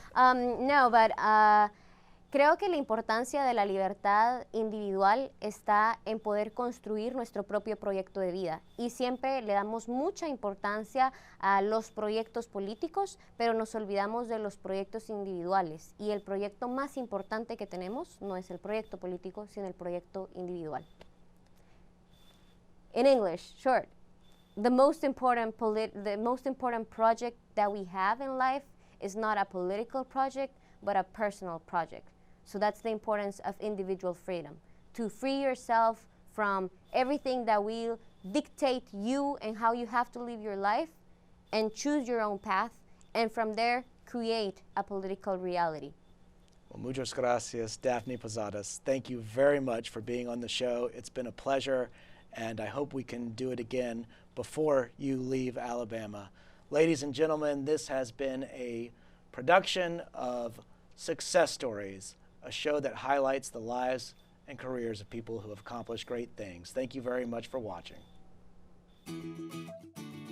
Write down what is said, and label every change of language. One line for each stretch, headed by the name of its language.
English: No, but
Spanish: creo que la importancia de la libertad individual está en poder construir nuestro propio proyecto de vida. Y siempre le damos mucha importancia a los proyectos políticos, pero nos olvidamos de los proyectos individuales. Y el proyecto más importante que tenemos no es el proyecto político, sino el proyecto individual.
English: In English, short. The most important project that we have in life is not a political project, but a personal project. So that's the importance of individual freedom, to free yourself from everything that will dictate you and how you have to live your life, and choose your own path, and from there create a political reality. Well,
Spanish: muchas gracias, Daphne Posadas.
English: Thank you very much for being on the show. It's been a pleasure, and I hope we can do it again before you leave Alabama. Ladies and gentlemen, this has been a production of Success Stories, a show that highlights the lives and careers of people who have accomplished great things. Thank you very much for watching.